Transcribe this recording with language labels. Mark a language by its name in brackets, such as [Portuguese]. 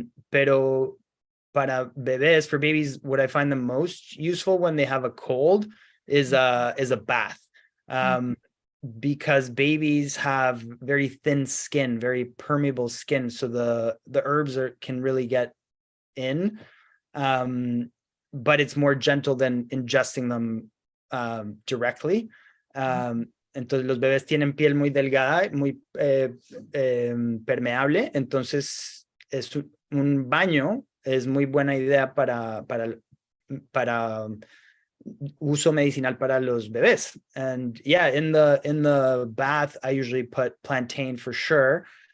[Spanish] Pero para bebés, [English] for babies, what I find the most useful when they have a cold is a bath. Because babies have very thin skin, very permeable skin, so the herbs can really get in, but it's more gentle than ingesting them directly. [Spanish] Entonces los bebés tienen piel muy delgada, muy permeable, entonces un baño es muy buena idea para uso medicinal para los bebés. [English] And yeah, in the bath, I usually put plantain for sure.